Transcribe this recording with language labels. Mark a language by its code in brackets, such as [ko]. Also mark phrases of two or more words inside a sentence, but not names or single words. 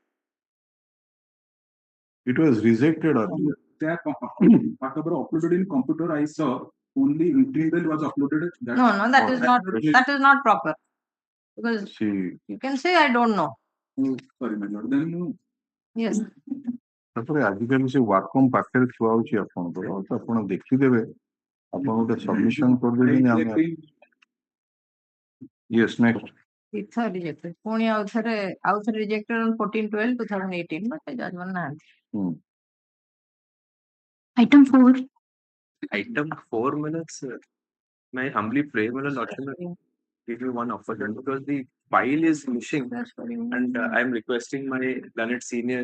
[en] It was rejected earlier. Whatever uploaded in computer, I saw only interim bail was uploaded. No, that is not proper. Because you can say I don't know. Sorry, my lord. Then yes. [or] ତାପରେ ଆଜିକାଲି ସେ ୱାର୍କମ୍ ପାଖରେ ଥୁଆ ହଉଛି ଆପଣଙ୍କର ତ ଆପଣ ଦେଖିଦେବେ ଆପଣ ଗୋଟେ ସବମିଶନ କରିଦେବେନି ଆମେ [en] yes next It's rejected. [or] ପୁଣି ଆଉଥରେ [en] rejected on 14/12/2018 but judgment [or] ନାହାନ୍ତି. [en] Item 4. Item 4 minutes. May I humbly pray, my lord. give you one offer letter because the file is missing, and I'm requesting my learned senior.